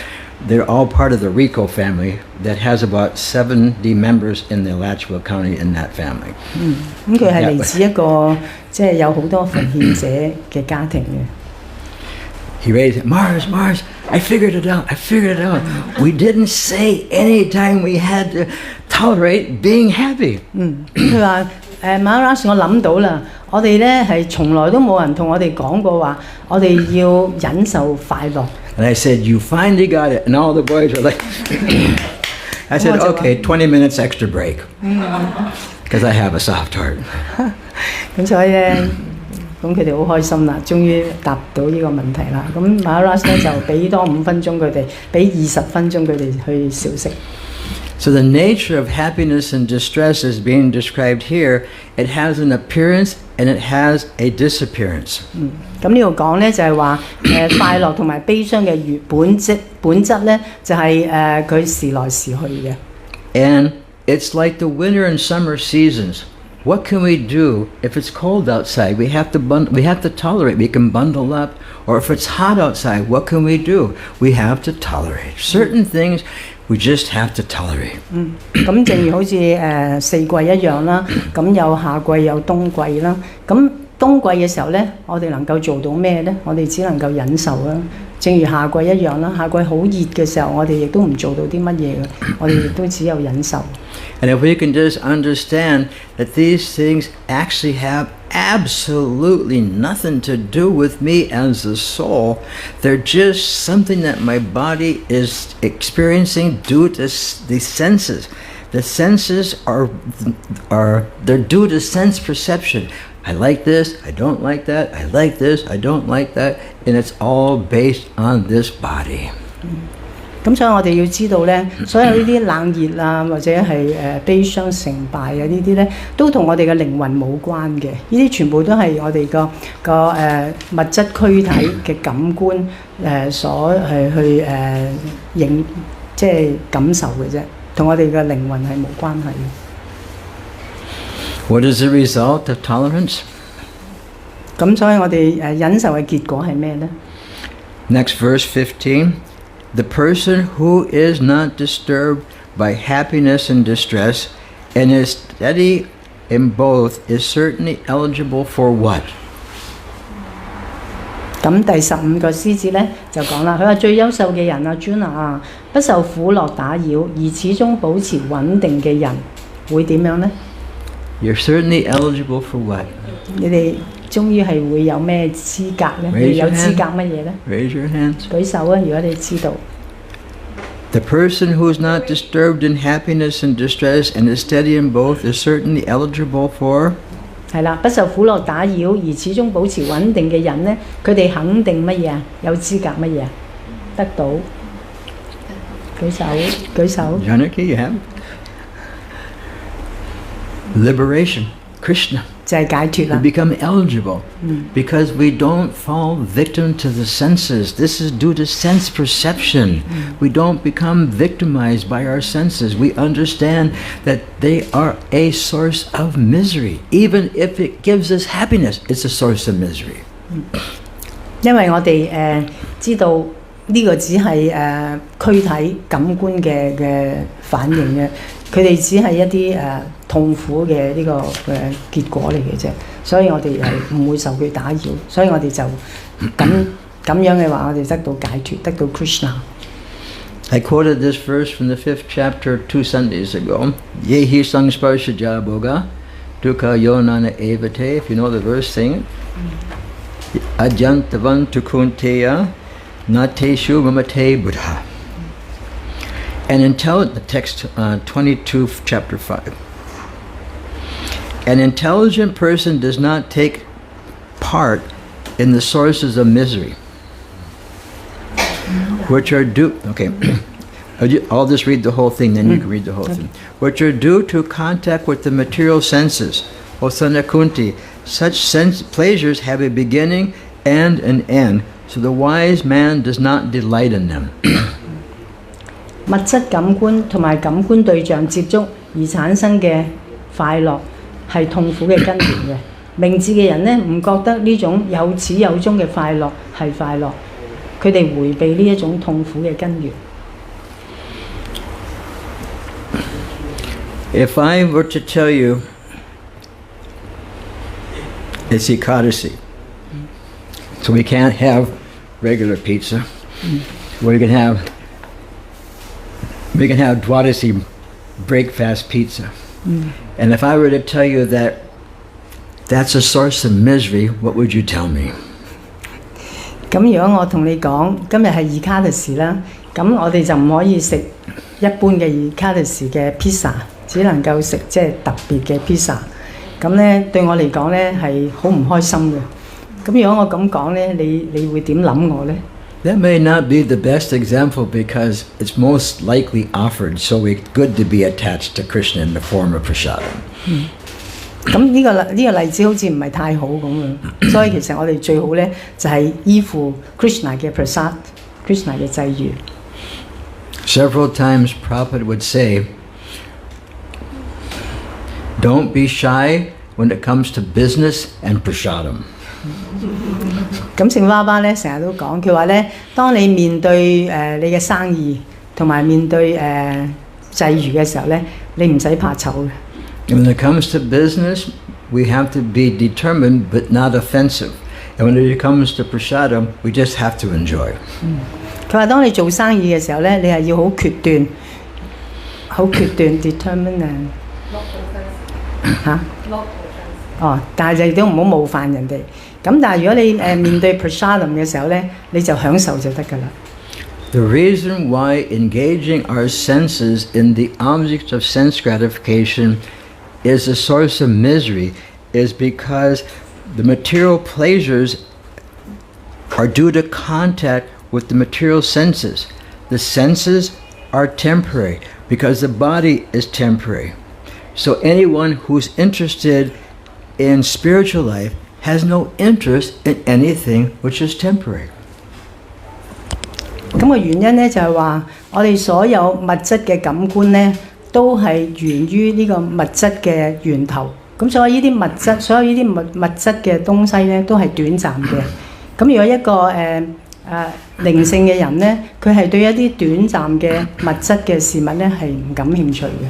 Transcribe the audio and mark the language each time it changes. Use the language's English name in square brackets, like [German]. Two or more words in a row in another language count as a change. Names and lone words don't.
[English] They're all part of the Rico family that has about 70 members in the Alachua County in that family. [Cantonese] 咁佢係嚟自一個即係有好多奉獻者嘅家庭嘅。 [English] He raised it. Mars, I figured it out. We didn't say any time we had to tolerate being happy. [Cantonese] 佢話Maharaj，我諗到啦，我哋咧係從來都冇人同我哋講過話，我哋要忍受快樂。 [English] And I said, you finally got it. And all the boys were like, I said, okay, 20 minutes extra break. Because I have a soft heart. [Cantonese] 咁所以咧，咁佢哋好開心啦，終於答到呢個問題啦。咁Maharaj咧就俾多5分鐘佢哋，俾20分鐘佢哋去小息。 [English] So the nature of happiness and distress is being described here. It has an appearance and it has a disappearance. [Cantonese] 咁呢度講咧就係話快樂同埋悲傷嘅本質咧就係佢時來時去嘅。 [English] And it's like the winter and summer seasons. What can we do if it's cold outside? We have to tolerate. We can bundle up. Or if it's hot outside, what can we do? We have to tolerate. Certain things we just have to tolerate. [Cantonese] 咁正如好似四季一樣啦，咁有夏季有冬季啦。咁冬季嘅時候咧，我哋能夠做到咩咧？我哋只能夠忍受啦。正如夏季一樣啦，夏季好熱嘅時候，我哋亦都唔做到啲乜嘢嘅，我哋亦都只有忍受。 [English] And if we can just understand that these things actually have absolutely nothing to do with me as a soul, they're just something that my body is experiencing due to the senses. The senses they're due to sense perception. I like this, I don't like that, I like this, I don't like that, and it's all based on this body. [Cantonese] 咁所以我哋要知道咧，所有呢啲冷熱啊，或者係悲傷成敗啊，呢啲咧都同我哋嘅靈魂冇關嘅。呢啲全部都係我哋個物質軀體嘅感官所去即係感受嘅啫，同我哋嘅靈魂係冇關係嘅。 [English] What is the result of tolerance? [Cantonese] 咁所以我哋忍受嘅結果係咩咧？ [English] Next verse 15. The person who is not disturbed by happiness and distress and is steady in both is certainly eligible for what? [Cantonese] 咁第15個獅子咧就講啦，佢話最優秀嘅人啊，尊啊，不受苦樂打擾而始終保持穩定嘅人會點樣呢？ [English] You're certainly eligible for what? [Cantonese] 你哋終於係會有咩資格咧？ [English] Raise [Cantonese] 你有 [English] your [Cantonese] 資 [English] hand. [Cantonese] 格乜嘢咧？ [English] Raise your hands. [Cantonese] 舉手啊！如果你知道。 The person who is not disturbed in happiness and distress and is steady in both is certainly eligible for. 係啦，不受苦樂打擾而始終保持穩定嘅人咧，佢哋肯定乜嘢啊？有資格乜嘢啊？得到。舉手，舉手。 [English] Janaki, you have it. Liberation, Krishna. [Cantonese] 就係解脫 [English] We [Cantonese] 啦。 [English] become eligible because we don't fall victim to the senses. This is due to sense perception. We don't become victimized by our senses. We understand that they are a source of misery. Even if it gives us happiness, it's a source of misery. [Cantonese] 因為我哋知道呢個只係軀體感官嘅反應嘅，佢哋只係一啲痛苦嘅呢個結果嚟嘅啫，所以我哋係唔會受佢打擾，所以我哋就咁樣嘅話，我哋得到解脫，得到 Krishna。 [English] I quoted this verse from the 5th chapter 2 Sundays ago. [Sanskrit] Yehi sangsparshaja boga dukkha yonana evate. [English] If you know the verse, sing it. [Sanskrit] Ajyantavan tukunteya nate shubhamate buddha. [English] And the text 22 chapter 5. An intelligent person does not take part in the sources of misery, which are due. Okay, I'll just read the whole thing, then you can read the whole thing. Which are due to contact with the material senses. O Sanakunti, such sense pleasures have a beginning and an end, so the wise man does not delight in them. [Cantonese] 物質感官同埋感官對象接觸而產生嘅快樂係痛苦嘅根源嘅。明智嘅人呢，唔覺得呢種有始有終嘅快樂係快樂，佢哋迴避呢一種痛苦嘅根源。 [English] If I were to tell you it's Ekadasi, so we can't have regular pizza, we can have Dwadasi breakfast pizza. And if I were to tell you that that's a source of misery, what would you tell me? [Cantonese] 咁如果我同你講今日係Ekadasi啦，咁我哋就唔可以食一般嘅Ekadasi嘅 pizza， 只能夠食即係特別嘅 pizza。咁咧對我嚟講咧係好唔開心嘅。咁如果我咁講咧，你會點諗我咧？ [English] That may not be the best example because it's most likely offered, so it's good to be attached to Krishna in the form of prasadam. [Cantonese] 咁呢個例子好似唔係太好咁樣，所以其實我哋最好咧就係依附 Krishna 嘅 prasad、Krishna 嘅際遇。 [English] Several times Prabhupada would say, don't be shy when it comes to business and prasadam. 咁聖爸爸咧成日都講，佢話咧，當你面對你嘅生意同埋面對際遇嘅時候咧，你唔使怕醜嘅。 When it comes to business, we have to be determined but not offensive. And when it comes to prasadam, we just have to enjoy. [Cantonese] 佢話當你做生意嘅時候咧，你係要好決斷 determined 嚇。哦，但係亦都唔好冒犯人哋。咁但係如果你面對 prasadam 嘅時候咧，你就享受就得㗎啦。 [English] The reason why engaging our senses in the objects of sense gratification is a source of misery is because the material pleasures are due to contact with the material senses. The senses are temporary because the body is temporary. So anyone who's interested in spiritual life has no interest in anything which is temporary. [Cantonese] 咁個原因咧就係話，我哋所有物質嘅感官咧，都係源於呢個物質嘅源頭。咁所以呢啲物質，所有呢啲物質嘅東西咧，都係短暫嘅。咁如果一個靈性嘅人咧，佢係對一啲短暫嘅物質嘅事物咧係唔感興趣嘅。